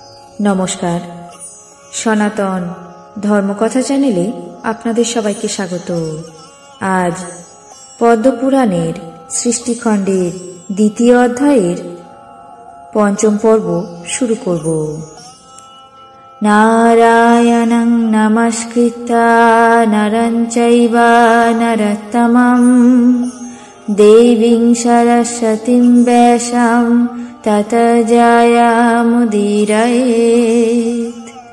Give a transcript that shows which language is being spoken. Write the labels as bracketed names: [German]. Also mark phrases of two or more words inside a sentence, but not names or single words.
[Bangla] নমস্কার, সনাতন ধর্মকথা চ্যানেলে আপনাদের সবাইকে স্বাগত। আজ পদ্মপুরাণের সৃষ্টিখণ্ডের দ্বিতীয় অধ্যায়ের পঞ্চম পর্ব শুরু করব। [Sanskrit] নারায়ণং নমস্কৃত্য নরং চৈব নরোত্তমং দেবীং সরস্বতীং ব্যাসং ততো জয়মুদীরয়েৎ।